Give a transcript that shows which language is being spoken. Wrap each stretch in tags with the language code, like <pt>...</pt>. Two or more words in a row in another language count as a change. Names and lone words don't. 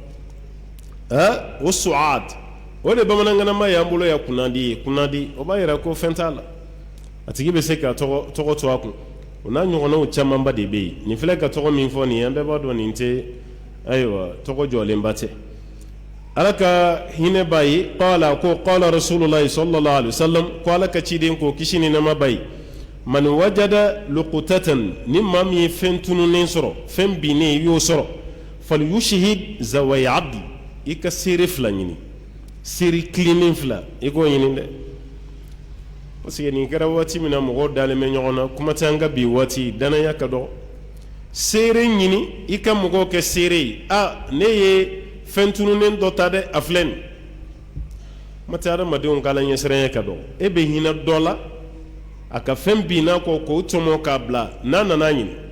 <bm>o su'ad o de bamanankanama y'an bolo ya kunnandi ye kunnandi o b'a yira ko fɛn t'a la a tigi bɛ se ka tɔgɔ to a kun o n'a ɲɔgɔnnaw camanba de bɛ yen nin filɛ ka tɔgɔ min fɔ nin ye an bɛɛ b'a dɔn nin tɛ ayiwa tɔgɔ jɔlenba tɛ ala ka hinɛ b'a ye qala ko</bm> <ar>قال رسول الله صلى الله عليه وسلم</ar> <bm>ko ala ka ciden ko kisi ni nɛɛma b'a ye</bm> <ar>من وجد لقطة</ar> <bm>ni maa min ye fɛn tununnen sɔrɔ fɛn binnen i y'o sɔrɔ</bm> <ar>فليشهد ذوي عدل</ar> <bm>i ka seere fila ɲini seere kilennen fila i k'o ɲini dɛ</bm> <fr>parce que</fr> <bm>nin kɛra waati min na mɔgɔw dalen bɛ ɲɔgɔn na kuma tɛ an ka bi waati danaya ka dɔgɔ seere ɲini i ka mɔgɔw kɛ seere ye ne ye fɛn tununnen dɔ ta dɛ a filɛ nin kuma tɛ adamadenw ka ɲɛsiranya ka dɔgɔ e bɛ hinɛ dɔ la a ka fɛn binna kɔ k'o tɔmɔ k'a bila n'a nana ɲini</bm>